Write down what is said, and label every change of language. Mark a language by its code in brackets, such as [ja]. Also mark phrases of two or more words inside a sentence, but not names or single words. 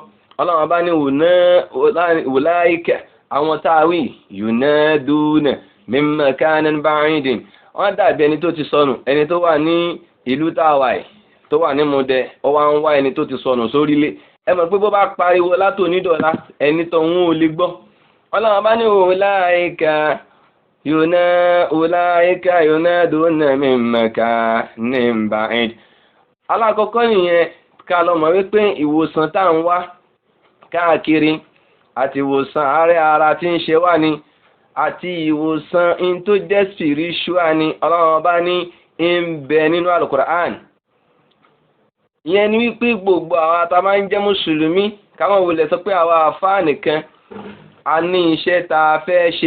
[yo] Ọlọ́run bá ní ulaika àwọn táwí [ar] ينادون من مكان بعيد, [yo] wọ́n dàbí ẹni tó ti sọnù, ẹni tó wà ní ìlú táwa yìí tó wà ní Mọdẹ, ó wá ń wá ẹni tó ti sọnù sórílẹ̀. Ẹ mọ̀ pé bó bá pariwo látòní dọ̀là ẹni tó ń ò lè gbọ́. Ọlọ́run bá ní [ar] أولئك ينادون من مكان بعيد. [yo] Alákọ̀ọ́kọ́ nìyẹn ká lọ mọ̀ wípé ìwòsàn tá ń wá káàkiri àti ìwòsàn àárẹ̀ ara tí ń ṣe wá ni àti ìwòsàn in tó jẹ́ spiritual ni Ọlọ́run bá ní ń bẹ nínú Al-Qur'an. Ìyẹn ni wípé gbogbo àwa tá máa ń jẹ́ mùsùlùmí káwọn wulẹ̀ sọ pé àwa àfáà nìkan a ní iṣẹ́ tá a fẹ́ ṣe.